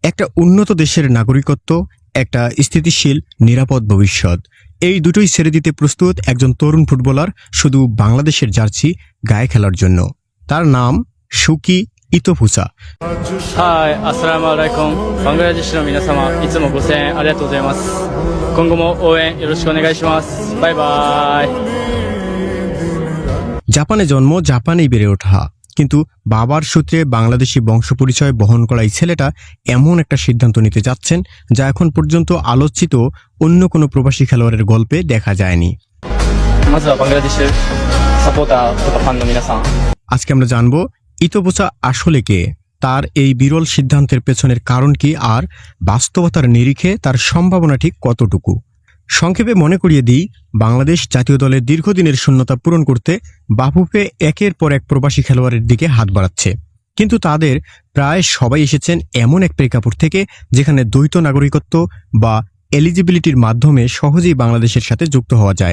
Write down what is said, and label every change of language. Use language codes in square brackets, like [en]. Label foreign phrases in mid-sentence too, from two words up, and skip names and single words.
[bn] একটা উন্নত দেশের নাগরিকত্ব, একটা স্থিতিশীল নিরাপদ ভবিষ্যৎ, এই দুটোই ছেড়ে দিতে প্রস্তুত একজন তরুণ ফুটবলার শুধু বাংলাদেশের জার্সি গায়ে খেলার জন্য। তার নাম শুকি ইতোপুসা। [ja] はい、アスラムアライコン、バングラデシュの皆様、いつもご声援ありがとうございます。今後も応援よろしくお願いします。バイバイ。 [bn] জাপানে জন্ম, জাপানেই বেড়ে ওঠা, কিন্তু বাবার সূত্রে বাংলাদেশি বংশ পরিচয় বহন করা এই ছেলেটা এমন একটা সিদ্ধান্ত নিতে যাচ্ছেন যা এখন পর্যন্ত আলোচিত অন্য কোনো প্রবাসী খেলোয়াড়ের গল্পে দেখা যায়নি। [ja] まずはバングラデシュサポーターとかファンの皆さん。 [bn] আজকে আমরা জানবো ইতোপুসা আসলে কে, তার এই বিরল সিদ্ধান্তের পেছনের কারণ কি, আর বাস্তবতার নিরিখে তার সম্ভাবনা ঠিক কতটুকু। সংক্ষেপে মনে করিয়ে দিই, বাংলাদেশ জাতীয় দলের দীর্ঘদিনের শূন্যতা পূরণ করতে বাফুফে একের পর এক প্রবাসী খেলোয়াড়ের দিকে হাত বাড়াচ্ছে, কিন্তু তাদের প্রায় সবাই এসেছেন এমন এক প্রেক্ষাপট থেকে যেখানে দ্বৈত নাগরিকত্ব বা এলিজিবিলিটির মাধ্যমে সহজেই বাংলাদেশের সাথে যুক্ত হওয়া যায়।